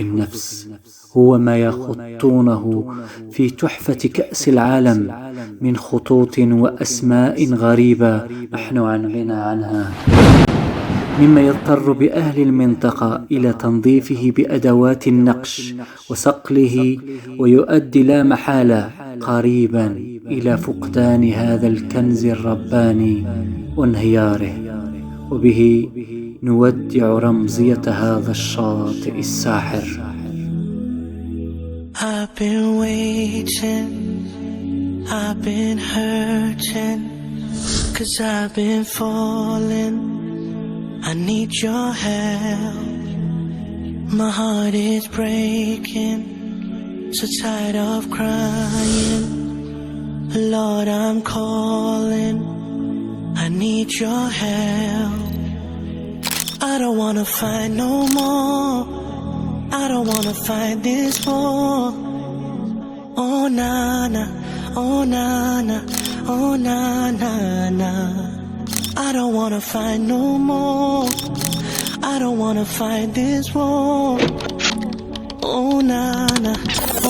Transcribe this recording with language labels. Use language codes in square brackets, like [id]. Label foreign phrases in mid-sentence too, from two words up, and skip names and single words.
[ar] النفس، هو ما يخطونه في تحفة كأس العالم من خطوط وأسماء غريبة نحن عن غنى عنها، مما يضطر بأهل المنطقة إلى تنظيفه بأدوات النقش وصقله، ويؤدي لا محالة قريبا إلى فقدان هذا الكنز الرباني وانهياره. وبه نودع رمزية هذا الشاطئ الساحر. [en] I've been waiting, I've been hurting, 'cause I've been falling, I need your help. My heart is breaking, so tired of crying, Lord I'm calling, I need your help. I don't wanna fight no more, I don't wanna fight this war. Oh nana, oh nana, oh nana, na. I don't wanna fight no more, I don't wanna fight this war. Oh nana.